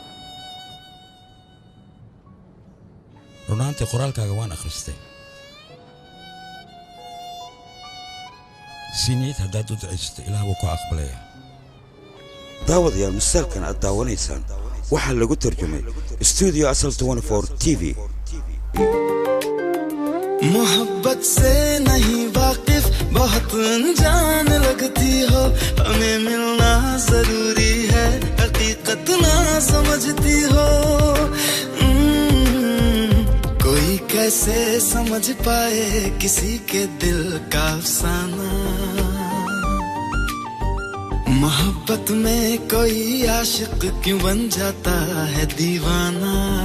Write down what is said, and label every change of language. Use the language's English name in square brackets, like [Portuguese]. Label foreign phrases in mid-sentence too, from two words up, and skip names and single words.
[Somali] runaantii qoraalkaaga waan akhristay si niyad haddaad u ducaysato ilaah wuu ku aqbalaya daawadayaal misaalkan aad daawanaysaan waxaa lagu tarjumay studio asal 24 TV [Hindi] मोहब्बत से नहीं वाकिफ बहुत अनजान लगती हो हमें मिलना जरूरी है हकीकत ना समझती हो कोई कैसे समझ पाए किसी के दिल का अफसाना मोहब्बत में कोई आशिक क्यों बन जाता है दीवाना